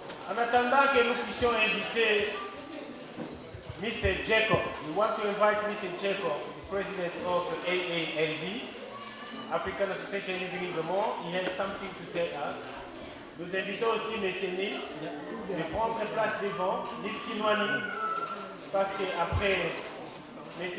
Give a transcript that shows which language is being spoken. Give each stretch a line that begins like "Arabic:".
French: En attendant que nous puissions inviter Mr.
English: Jacob, we want to invite Mr. Jacob, the president of AALV, African Association Living in Vermont. He has something to tell us.
French: Nous invitons aussi M. Nilus de prendre place devant, Miss Kinuani, parce qu'après M.